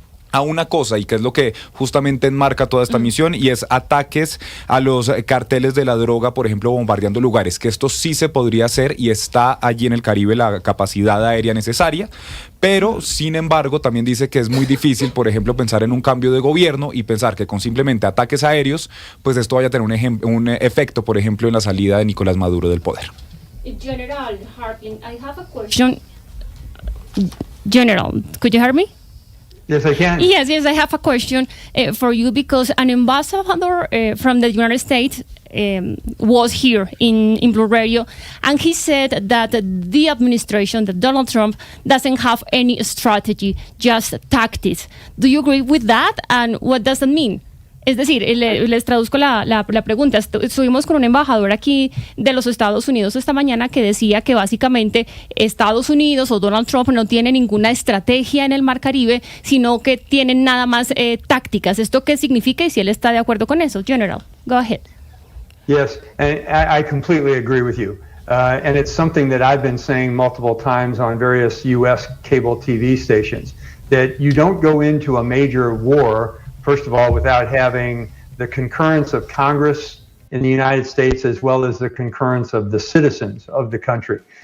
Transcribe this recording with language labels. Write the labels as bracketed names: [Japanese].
[Spanish] a una cosa, y que es lo que justamente enmarca toda esta misión, y es ataques a los carteles de la droga, por ejemplo, bombardeando lugares, que esto sí se podría hacer y está allí en el Caribe la capacidad aérea necesaria, pero sin embargo también dice que es muy difícil, por ejemplo, pensar en un cambio de gobierno y pensar que con simplemente ataques aéreos, pues esto vaya a tener un efecto, por ejemplo, en la salida de Nicolás Maduro del poder. [English] General Harling, I have a question. General, could you hear me? Yes, I can. Yes, I have a question for you, because an ambassador from the United States was here in Blue Radio, and he said that the administration, that Donald Trump, doesn't have any strategy, just tactics. Do you agree with that? And what does that mean? [Spanish] Es decir, les traduzco la pregunta. Estuvimos con un embajador aquí de los Estados Unidos esta mañana que decía que básicamente Estados Unidos o Donald Trump no tiene ninguna estrategia en el Mar Caribe, sino que tienen nada más tácticas. ¿Esto qué significa y si él está de acuerdo con eso? [English] General, go ahead. Yes, and I completely agree with you. And it's something that I've been saying multiple times on various U.S. cable TV stations, that you don't go into a major war, first of all, without having the concurrence of Congress in the United States as well as the concurrence of the citizens of the country.